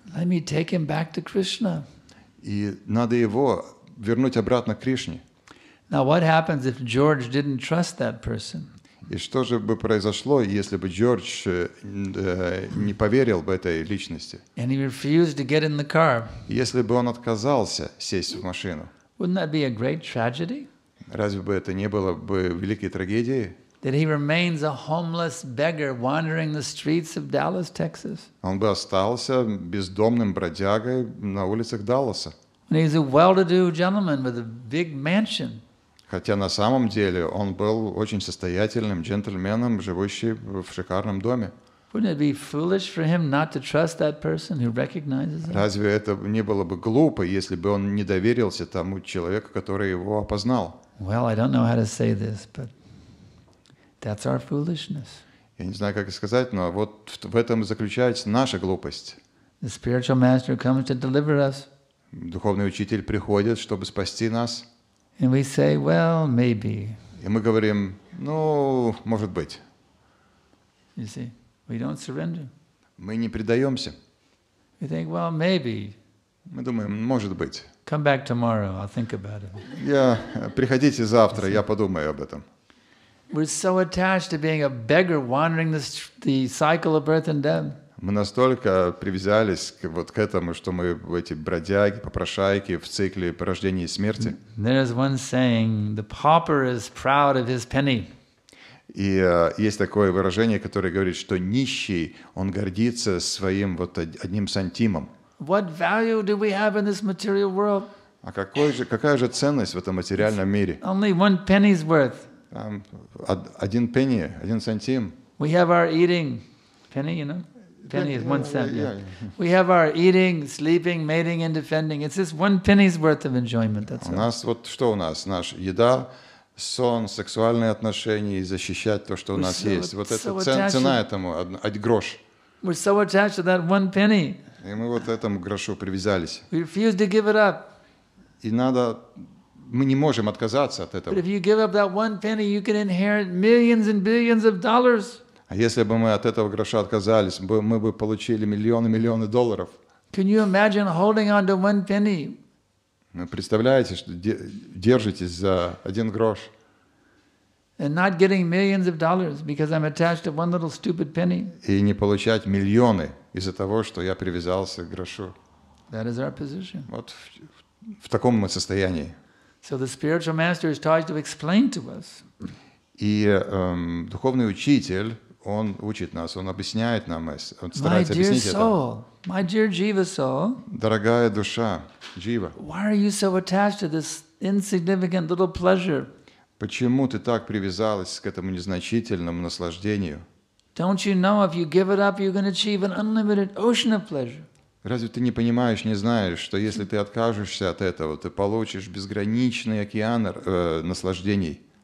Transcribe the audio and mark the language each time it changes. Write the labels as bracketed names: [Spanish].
[English] Let me take him back to Krishna. [Russian] И надо его вернуть обратно к Кришне. [English] Now what happens if George didn't trust that person? [Russian] И что же бы произошло, если бы Джордж не поверил бы этой личности? [English] And he refused to get in the car? [Russian] Если бы он отказался сесть в машину, [English] Wouldn't that be a great tragedy? [Russian] разве бы это не было бы великой трагедией? [English] That he remains a homeless beggar wandering the streets of Dallas, Texas? [Russian] Он бы остался бездомным бродягой на улицах Далласа. [English] When he's a well-to-do gentleman with a big mansion. [Russian] Хотя на самом деле он был очень состоятельным джентльменом, живущий в шикарном доме. [English] Wouldn't it be foolish for him not to trust that person who recognizes him? [Russian] Разве это не было бы глупо, если бы он не доверился тому человеку, который его опознал? [English] Well, I don't know how to say this, but that's our foolishness. [Russian] Я не знаю, как сказать, но вот в этом и заключается наша глупость. [English] The spiritual master comes to deliver us, [Russian] Духовный учитель приходит, чтобы спасти нас, [English] and we say, well, maybe. [Russian] и мы говорим: ну, может быть. [English] You see, we don't surrender. [Russian] Мы не предаемся. [English] We think, well, maybe. [Russian] Мы думаем: может быть. [English] Come back tomorrow, I'll think about it. [Russian] Приходите завтра, я подумаю об этом. [English] We're so attached to being a beggar wandering the cycle of birth and death. [Russian] Мы настолько привязались вот к этому, что мы эти бродяги, попрошайки в цикле рождения и смерти. [English] There's one saying, the pauper is proud of his penny. [Russian] И есть такое выражение, которое говорит, что нищий, он гордится своим вот одним сантимом. [English] What value do we have in this material world? [Russian] А какая же ценность в этом материальном мире? [English] Only one penny's worth. [Russian] Там один пенни, один сантим. [English] We have our eating, penny, you know? Penny is 1 cent. Yeah. We have our eating, sleeping, mating, and defending. It's just 1 penny's worth of enjoyment. That's [Russian] У [English] all. [Russian] нас вот что у нас? Наша еда, сон, сексуальные отношения и защищать то, что у нас есть. Вот это цена этому, грош. [English] We're so attached to that 1 penny. [Russian] И мы вот этому грошу привязались. [English] We refuse to give it up. [Russian] И мы не можем отказаться от этого. [English] But if you give up that 1 penny, you can inherit millions and billions of dollars. [Russian] А если бы мы от этого гроша отказались, мы бы получили миллионы долларов. [English] Can you imagine holding on to 1 penny? [Russian] Вы представляете, что держитесь за 1 грош [English] And not getting millions of dollars because I'm attached to 1 little stupid penny? [Russian] и не получать миллионы из-за того, что я привязался к грошу. [English] That is our position. [Russian] Вот в таком мы состоянии. [English] So the spiritual master is trying to explain to us. [Russian] И духовный учитель, он учит нас, он объясняет нам, он старается объяснить это. [English] My dear Jiva soul, [Russian] Дорогая душа, Джива, [English] why are you so attached to this insignificant little pleasure? [Russian] почему ты так привязалась к этому незначительному наслаждению? [English] Don't you know if you give it up, you're going to achieve an unlimited ocean of pleasure? [Russian] Разве ты не понимаешь, не знаешь, что если ты откажешься от этого, ты получишь безграничный океан наслаждений?